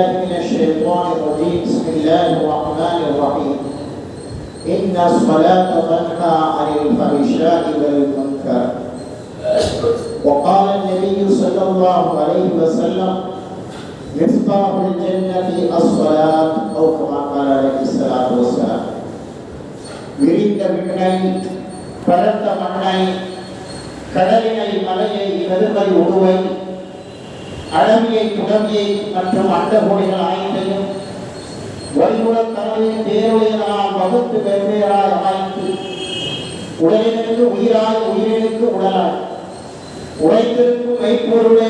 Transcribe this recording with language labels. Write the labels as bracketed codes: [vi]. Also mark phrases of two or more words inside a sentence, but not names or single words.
[ar] من الشيطان الرجيم بسم الله الرحمن الرحيم إن الصلاة تنهى عن الفحشاء والمنكر وقال النبي صلى الله عليه وسلم مفتاح الجنة الصلاة أو كما قال عليه الصلاة والسلام [ta] விரிந்த விண்ணை பரந்த மண்ணை கடலினை மலையை கருமை உருவை அழவியை துடவியை மற்றும் அண்டகோடிகள் அனைத்தையும் வழிமுடன் தனது தேவையினால் வகுத்து வெவ்வேறாய் அமைத்து உடலினுக்கு உயிராய் உயிரினுக்கு உடலாய் உழைத்திருக்கும் மெய்ப்பொருளே